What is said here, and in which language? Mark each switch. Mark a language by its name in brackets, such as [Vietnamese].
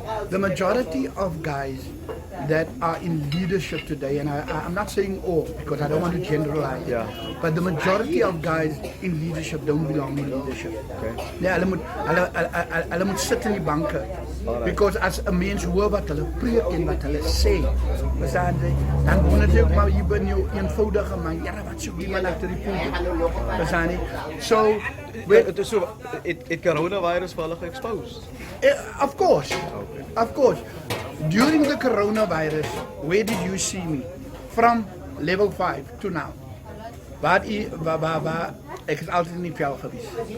[English] The majority of guys that are in leadership today, and I'm not saying all because I don't want to generalize, Yeah. but the majority of guys in leadership don't belong in leadership. Okay. [Afrikaans] Nee, hulle moet sit in die banke. Because as 'n mens hoor wat hulle preek en wat hulle sê, verstaan jy, dan wonder jy ook maar jy ben jou eenvoudige man, ja, wat soek die man agter die pulpit, verstaan jy? [English] So, [Afrikaans] So it coronavirus vir hulle ge-exposed. [English] of course, during the coronavirus, where did you see me? From level 5 to now. [Afrikaans] Waar ek is altyd in die veld gewees.